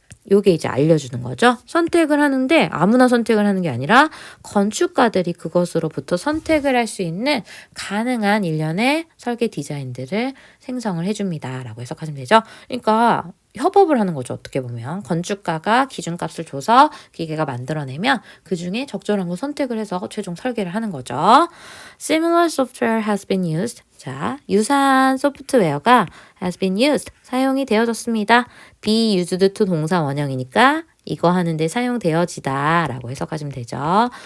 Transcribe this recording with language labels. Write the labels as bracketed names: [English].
[Korean] 요게 이제 알려주는 거죠. 선택을 하는데 아무나 선택을 하는 게 아니라 건축가들이 그것으로부터 선택을 할 수 있는 가능한 일련의 설계 디자인들을 생성을 해줍니다. 라고 해석하시면 되죠. 그러니까 협업을 하는 거죠. 어떻게 보면 건축가가 기준값을 줘서 기계가 만들어내면 그 중에 적절한 거 선택을 해서 최종 설계를 하는 거죠. [English] Similar software has been used. [Korean] 자, 유사한 소프트웨어가 [English] has been used. [Korean] 사용이 되어졌습니다. [English] be used to [Korean] 동사 원형이니까 이거 하는데 사용되어지다 라고 해석하시면 되죠.